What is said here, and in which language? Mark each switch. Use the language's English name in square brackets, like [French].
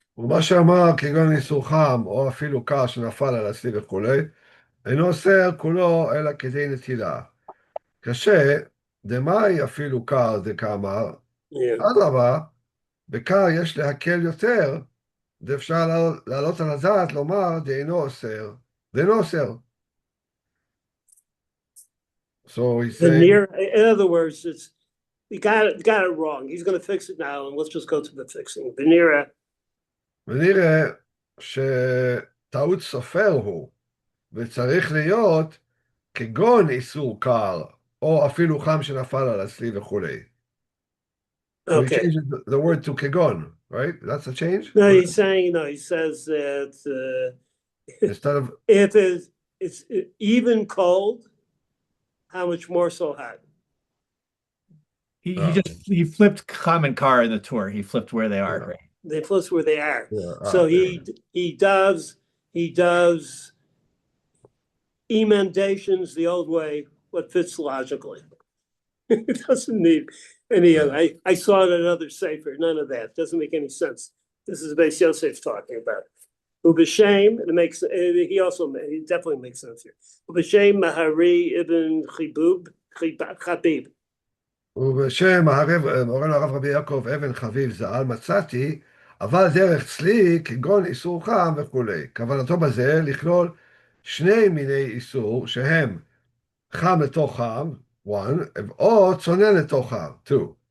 [Hebrew] ומה שאמר כגון איסור חם, או אפילו קר שנפל על הצלי וכולי, אינו אוסר כולו אלא כדי נטילה. קשה, דמאי אפילו קר דקאמר, אדרבה, בקר יש להקל יותר, ואפשר לעלות על הדעת לומר דאינו אוסר. [English] So he's saying, In other words, you got it wrong. He's going to fix it now, and let's just go to the fixing. [Hebrew] ונראה שטעות סופר הוא, וצריך להיות כגון איסור קר, או אפילו חם שנפל על הצלי וכולי. [English] So he changes the word to kegon, right? That's a change? No, he says that Instead of, If it's even cold, how much more so hot? He flipped Cham and Kar in the tour. He flipped where they are, Yeah. right? They close where they are. yeah, So yeah. he does emendations the old way, what fits logically. It doesn't need any other. I saw it in another sefer. None of that. Doesn't make any sense. This is Beis Yosef talking about. Ubashem, it makes he definitely makes sense here. [Hebrew] Ubashem Mahari ibn Chabib. ובשם מורנו הרב רבי יעקב אבן חביב ז"ל מצאתי, אבל דרך צלי כגון איסור חם וכולי. כוונתו בזה לכלול שני מיני איסור שהם חם לתוך חם, [English] one, [Hebrew] או צונן לתוך חם, [English] two.